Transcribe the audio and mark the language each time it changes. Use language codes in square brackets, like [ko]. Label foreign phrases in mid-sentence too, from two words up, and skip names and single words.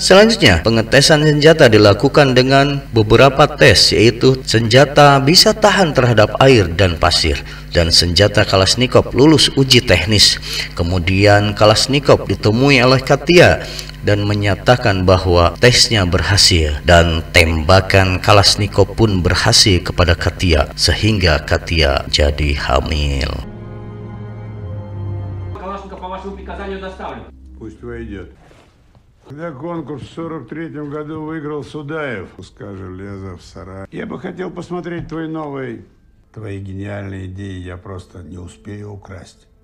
[id] Selanjutnya, pengetesan senjata dilakukan dengan beberapa tes, yaitu senjata bisa tahan terhadap air dan pasir, dan senjata Kalashnikov lulus uji teknis. Kemudian Kalashnikov ditemui oleh Katia dan menyatakan bahwa tesnya berhasil, dan tembakan Kalashnikov pun berhasil kepada Katia sehingga Katia jadi hamil. [ru] Калашников по вашему приказанию доставлен. Пусть войдет. Когда конкурс в 43-м году выиграл Судаев, пускай железо в сарай. Я бы хотел посмотреть твой новый, твои гениальные идеи. Я просто не успею украсть.